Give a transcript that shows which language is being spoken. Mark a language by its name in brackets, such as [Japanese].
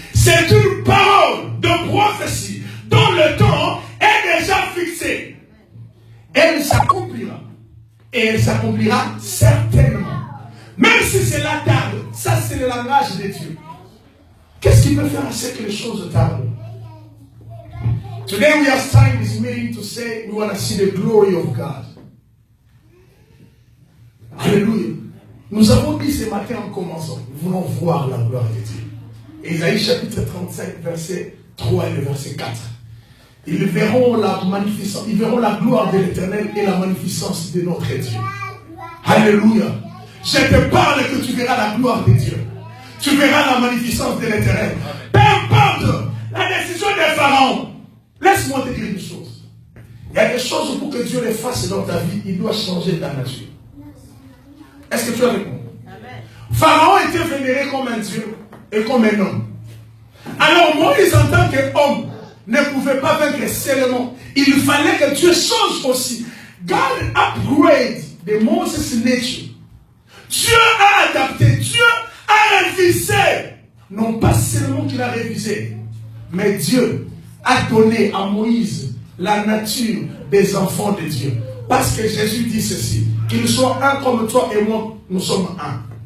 [French] C'est une parole de prophétie dont le temps est déjà fixé. Elle s'accomplira. Et elle s'accomplira certainement. Même si cela tarde, ça c'est le langage de Dieu. Qu'est-ce qui peut faire à ce que les choses tardent? [English] Today we are starting this meeting to say we want to see the glory of God. [French] Alléluia. Nous avons dit ce matin en commençant, nous voulons voir la gloire de Dieu. Ésaïe chapitre 35, verset 3 et le verset 4. Ils verront la magnificence, ils verront la gloire de l'Éternel et la magnificence de notre Dieu. Alléluia. Je te parle que tu verras la gloire de Dieu. Tu verras la magnificence de l'Éternel. Peu importe la décision des pharaons. Laisse-moi te dire une chose. Il y a des choses pour que Dieu les fasse dans ta vie, il doit changer ta nature. Est-ce que tu as répondu? Pharaon était vénéré comme un Dieu et comme un homme. Alors Moïse en tant qu'homme ne pouvait pas vaincre seulement. Il fallait que Dieu change aussi. [English] God upgrade the Moses nature. [French] Dieu a adapté, Dieu a révisé. Non pas seulement qu'il a révisé, mais Dieu a donné à Moïse la nature des enfants de Dieu. Parce que Jésus dit ceci, qu'ils soient un comme toi et moi, nous sommes un.